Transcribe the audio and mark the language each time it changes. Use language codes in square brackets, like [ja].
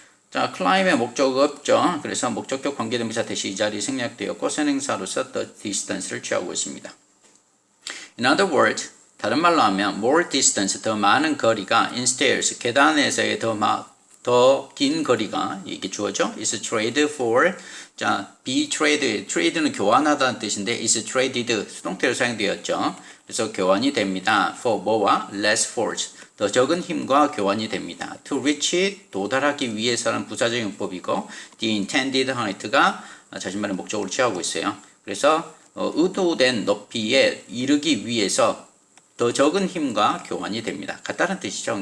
[ko] 자, climb의 목적어 없죠. 그래서 목적격 관계대명사 대시 이 자리 생략되었고 선행사로서 the distance를 취하고 있습니다. [en] In other words, [ko] 다른 말로 하면 [en] more distance, [ko] 더 많은 거리가 [en] in stairs, [ko] 계단에서의 더 긴 거리가 이게 주어져. [en] is traded for, [ko] 자, be traded, trade는 교환하다는 뜻인데 is traded 수동태로 사용되었죠. 그래서 교환이 됩니다. for 뭐와 [en] less force, [ko] 더 적은 힘과 교환이 됩니다. [en] to reach, [ko] 도달하기 위해서는 부사적 용법이고 [en] the intended height [ko] 가 자신만의 목적으로 취하고 있어요. 그래서 의도된 높이에 이르기 위해서 더 적은 힘과 교환이 됩니다. 같다는 뜻이죠.